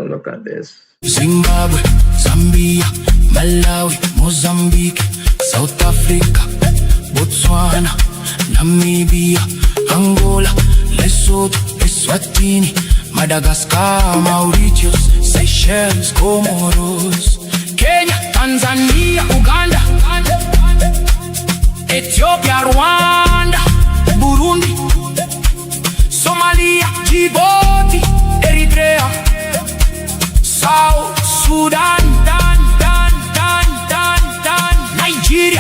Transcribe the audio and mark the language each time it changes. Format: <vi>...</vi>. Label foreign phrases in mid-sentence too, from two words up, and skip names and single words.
<en>So look at this. Zimbabwe, Zambia, Malawi, Mozambique. Mozambique, South Africa, Botswana, Namibia, Angola, Lesotho, Eswatini, Madagascar, Mauritius, Seychelles, Comoros, Kenya, Tanzania, Uganda, Ethiopia, Rwanda, Burundi, Somalia, Djibouti, Eritrea, South Sudan, Nigeria,</en>